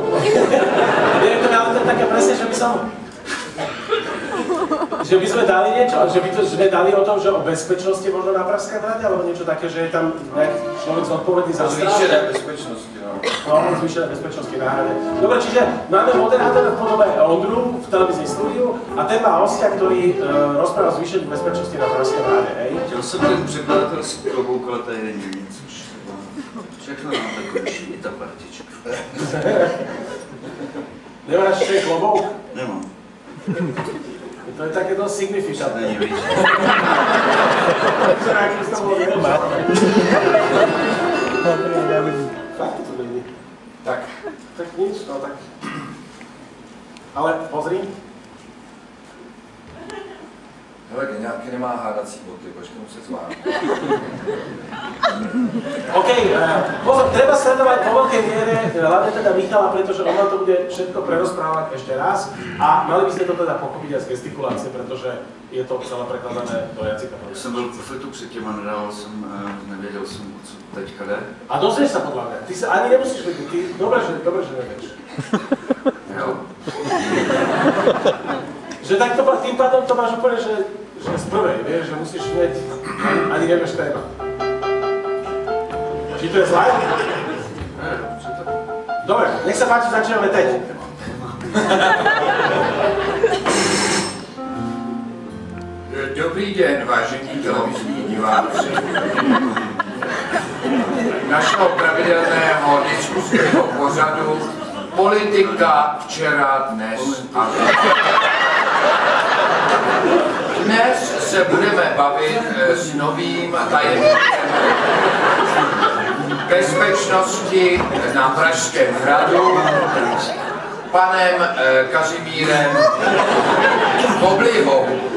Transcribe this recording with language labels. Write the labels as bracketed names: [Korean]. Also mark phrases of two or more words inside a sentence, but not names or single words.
[Slovak] Nie, to je také presne, že by som... Že by sme dali niečo, že by sme dali o tom, že o bezpečnosti možno na Pražském hrade, alebo niečo také, že je tam nejaký človek zodpovedný za stráž. Zvýšené bezpečnosti, no. No, zvýšené bezpečnosti na hrade. Dobre, čiže máme moderátora v podobe Ondru v televíznej štúdiu a ten má hostia, ktorý rozpráva o zvýšení bezpečnosti na Pražském hrade, hej? [Czech] Chtěl jsem ten překladatelský klobouk, ale tady není nic, všechno mám takový šíny, ta partička. [Slovak] Nemáš ešte klobouk? Nemám. To je také dosť signifikantné. [Czech] Není víc. Fakt to není. [Slovak] Tak nič, no tak. Ale pozri. [Czech] Hele, nějaký nemá hádací boty, počkej, mu se zvám. [Slovak] OK, pozor, treba sledovať po veľkej miere, hlavne teda Michala, pretože on vám to bude všetko prerozprávať ešte raz a mali by ste to teda pochopiť aj z gestikulácie, pretože je to celé prekladané do jazyka. [Czech] Jsem byl v bufetu předtím a nedával jsem, nevěděl jsem, co teďka jde. [Slovak] A dozvieš sa podľa mňa, ty sa ani nemusíš vedieť, ty dobre, že nevieš. Jo. Že tak to, tým pádom to máš úplne, že z prvej, vieš, že musíš hneď, ani nevieš téma. Či to je zlé? Dobre, nech sa páči, začíname teď. [Czech] Dobrý den, vážení televizní diváci. Našeho pravidelného diskusního pořadu Politika včera, dnes a dnes se budeme bavit s novým tajemníkem bezpečnosti na Pražském hradu, panem Kazimírem Koblihou.